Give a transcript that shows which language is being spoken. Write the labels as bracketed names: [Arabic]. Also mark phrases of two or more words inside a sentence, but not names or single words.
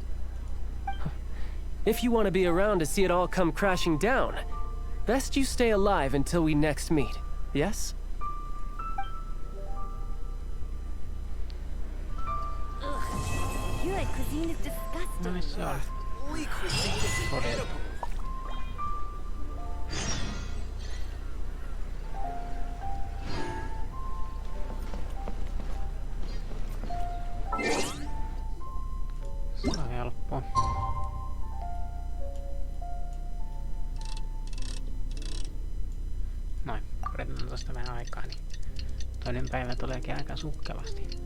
[English] If you want to be around to see it all come crashing down, best you stay alive until we next meet, yes? Liyue cuisine is disgusting. [Finnish] No niin se oli. [English] Holy cuisine is [Finnish] Todella. Se on helppoa. Noin, odotetaan tosta vähän aikaa, niin toinen päivä tuleekin aika sukkelasti.